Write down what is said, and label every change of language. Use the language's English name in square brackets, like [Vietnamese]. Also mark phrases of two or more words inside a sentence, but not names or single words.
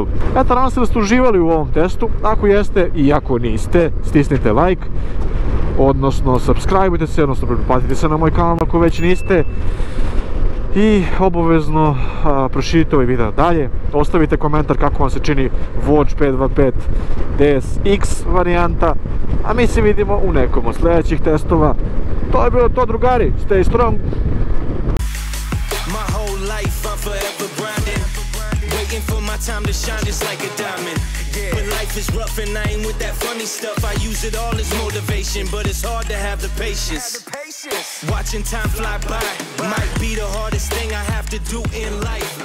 [Bosnian] Eto, nadam se da ste uživali u ovom testu. Ako jeste i ako niste, stisnite like, odnosno subscribe-ujte se, odnosno pretplatite se na moj kanal ako već niste. I obavezno proširite ovaj video dalje, ostavite komentar kako vam se čini Watch 525 DSX varijanta, a mi se vidimo u nekom od sljedećih testova. To je bilo to, drugari, [English] stay strong! Time to shine just like a diamond. When life is rough and I ain't with that funny stuff, I use it all as motivation, but it's hard to have the patience. Watching time fly by might be the hardest thing I have to do in life.